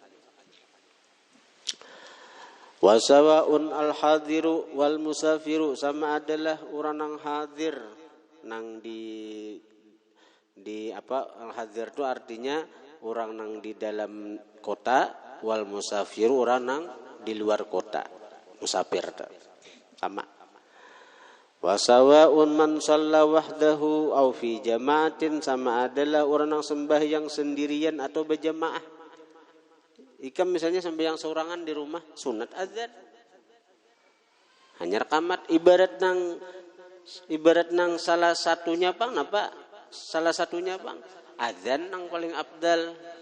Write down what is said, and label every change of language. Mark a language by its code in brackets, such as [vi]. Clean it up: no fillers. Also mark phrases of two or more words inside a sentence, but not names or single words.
[ar] وسواء الحاضر والمسافر, [bjn] sama adalah orang nang hadir nang di al-hadir itu artinya orang nang di dalam kota, [ar] والمسافر [bjn] orang nang di luar kota, musafir sama. [ar] وسواء من صلى وحده أو في جماعة, [bjn] sama adalah orang nang sembahyang sendirian atau berjamaah. Ikam misalnya sembahyang seorangan di rumah, sunat azan. Hanya rekamat ibarat nang salah satunya bang, apa? Salah satunya bang, azan nang paling abdal.